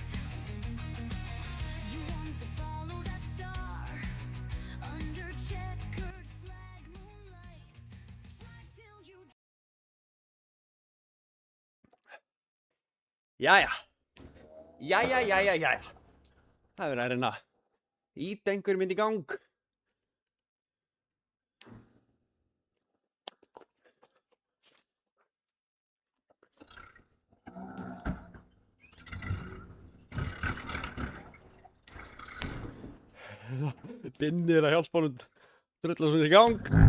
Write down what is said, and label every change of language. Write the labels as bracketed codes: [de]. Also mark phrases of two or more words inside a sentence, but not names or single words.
[en] You want to follow that star under checkered flag moonlight. Drive till you [is] Jæja. Jæja. Það er verið að reyna að ýta einhverjum inn í gang. Binni er að hjálpa honum drulla svona í gang.